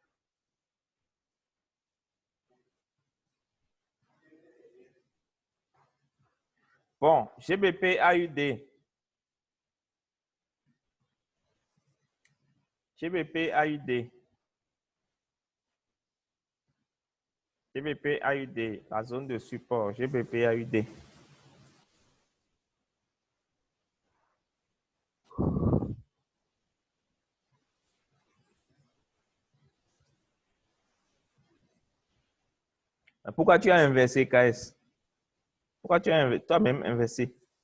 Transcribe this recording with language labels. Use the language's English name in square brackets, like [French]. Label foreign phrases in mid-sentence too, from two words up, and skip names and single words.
[French] Bon, GBP AUD. GBP AUD. GBP AUD. La zone de support. GBP AUD. Pourquoi tu as inversé, KS? Pourquoi tu as toi-même inversé?